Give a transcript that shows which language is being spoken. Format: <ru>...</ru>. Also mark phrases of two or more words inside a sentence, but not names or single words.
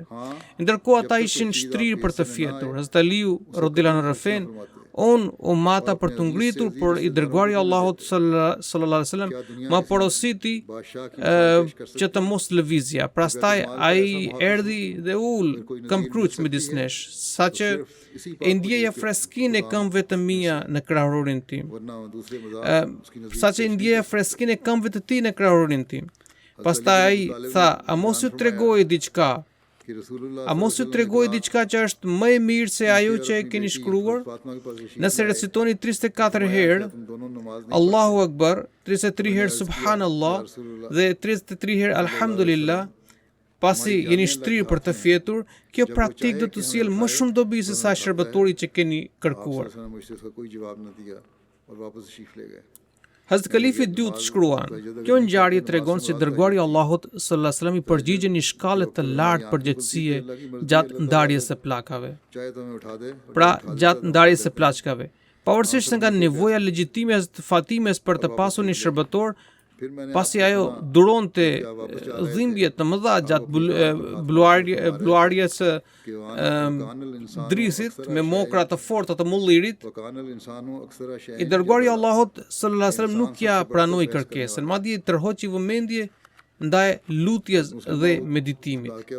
<sq>Ndërkohë ata ishin shtrirë për të fjetur. Hazrat Aliu</sq> <ar>رضي الله عنه</ar> <sq>rrëfen: "Unë u mata për të ngritur, por i dërguari i Allahut</sq> <ar>صلى الله عليه وسلم</ar> <sq>ma porositi që të mos lëvizja. Prastaj ai erdhi dhe ul këmbkruq midis nesh, saqë e ndjeja freskinë e këmbëve të mia në krahurin tim.</sq> <ur>ورنہ دوسرے مذاق اس کی نظر</ur> <sq>Saqë e ndjeja freskinë e këmbëve të tij në krahurin tim." Pastaj ai tha: "A mos ju tregoj diçka?</sq> <ur>کہ رسول اللہ</ur> <sq>A mos ju tregoj diçka që është më e mirë se ajo që e keni shkruar?</sq> <ur>فاطمہ کے پاس رشید</ur> <sq>Nëse recitoni 34 herë</sq> <ur>تم دونوں نماز نہیں</ur> <ar>الله أكبر,</ar> <sq>33 herë Subhanallah dhe 33 herë Alhamdulillah, pasi jeni shtrirë për të fjetur, kjo praktik do të sjellë më shumë dobi se sa shërbëtori që keni kërkuar."</sq> <ur>آپ نے مجھ سے اس کا کوئی جواب نہ دیا اور واپس تشریف لے گئے</ur> <sq>Hazrat Khalifi i dytë shkruan: "Kjo ngjarje tregon se dërguari i Allahut</sq> <ar>صلى الله عليه وسلم</ar> <sq>i përgjigjen një shkallë të lartë përgjegjësie gjatë ndarjes së pllakave." Pra, gjatë ndarjes së plaçkave, pavarësisht nga nevoja legjitime e Fatimes për të pasur një shërbëtor, pasi ajo duronte dhimbje të mëdha gjatë bluarjes së drisit me mokra të forta të mullirit, i dërguari i Allahut</sq> <ar>صلى الله عليه وسلم</ar> <sq>nuk ja pranoi kërkesën, madje tërhoqi vëmendje ndaj lutjes dhe meditimit.</sq>